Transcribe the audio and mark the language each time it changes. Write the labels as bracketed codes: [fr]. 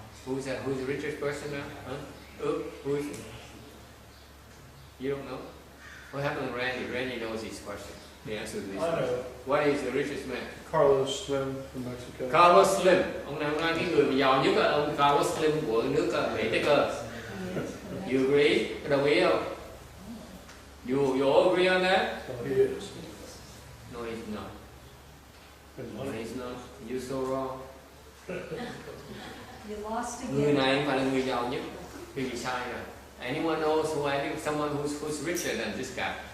[en] Who's the richest person now? Who is it? You don't know? What happened to Randy? Randy knows these questions. The answer to these questions. What is the richest man? Carlos Slim from Mexico. Carlos Slim. [vi] Ông nói cái người giàu nhất là ông Carlos Slim của nước Mỹ Tây Cơ. [en] You agree? [vi] Đồng ý không? [en] You all agree on that? He is. No, he's not. No, he's not. You're so wrong. You lost again. [vi] Người này không phải là người giàu nhất. Vì sai rồi. [en] Anyone knows who I think someone who's richer than this guy?